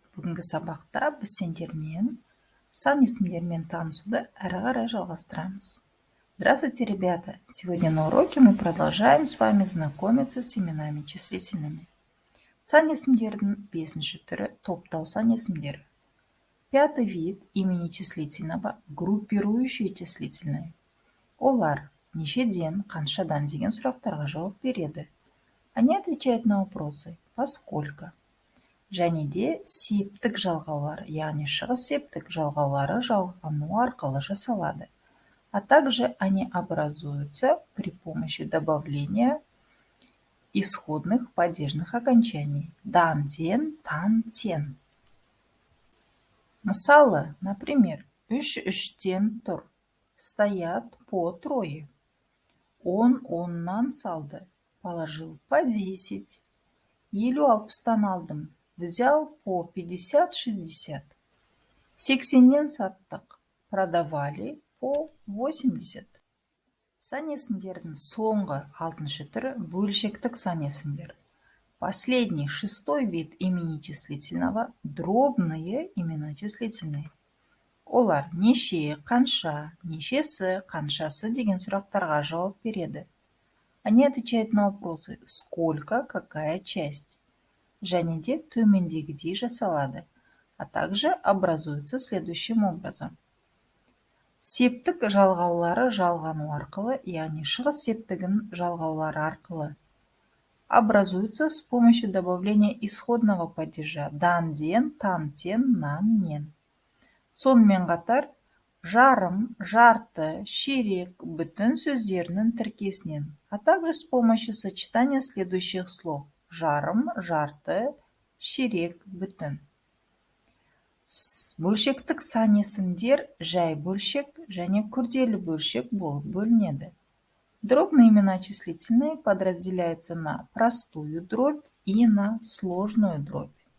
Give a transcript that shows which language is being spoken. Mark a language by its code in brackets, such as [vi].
[kk] Бүгінгі сабақта біз сендермен сан есімдермен танысуды әрі қарай жалғастырамыз. [ru] Здравствуйте, ребята! Сегодня на уроке мы продолжаем с вами знакомиться с именами числительными. [kk] Сан есімдердің 5-ші түрі топтау сан есімдері. [ru] 5-й вид имени числительного группирующие числительные. [kk] Олар нешеден, қаншадан деген сұрақтарға жауап береді. [ru] Они отвечают на вопросы «Поскольку?». [kk] Және де септік жалғаулар, яғни шығыс септік жалғаулары жалғану арқылы жасалады. [ru] А также они образуются при помощи добавления исходных падежных окончаний дан, ден, тан, тен. [kk] Мысалы, например, үш-үштен тұр, [ru] стоят по трое. [kk] Он оннан салды, [ru] положил по 10. [kk] 50-60-тан алдым, [ru] взял по 50-60. [kk] 80-нен саттық, [ru] продавали по 80. [kk] Сан есімдердің соңғы 6-шы түрі бөлшектік сан есімдер. [ru] Последний 6-й вид имени числительного дробные имена числительные. [kk] Олар неше, қанша, нешесі, қаншасы деген сұрақтарға жауап береді. [ru] Они отвечают на вопросы «Сколько?», «Какая часть?». [kk] Және де төмендегідей жасалады, [ru] а также образуются следующим образом. [kk] Септік жалғаулары жалғану арқылы, яғни шығыс септігін жалғаулары арқылы. [ru] Образуются с помощью добавления исходного падежа дан, ден, тан, тен, нан, нен. [kk] Сонымен қатар жарым, жарты, ширек, бүтін сөздерінің тіркесінен, [ru] а также с помощью сочетания следующих слов [kk] жарым, жарты, ширек, бүтін. Бөлшектік сан есімдер жай бөлшек және күрделі бөлшек болып бөлінеді. [ru] Дробные имена числительные подразделяются на простую дробь и на сложную дробь.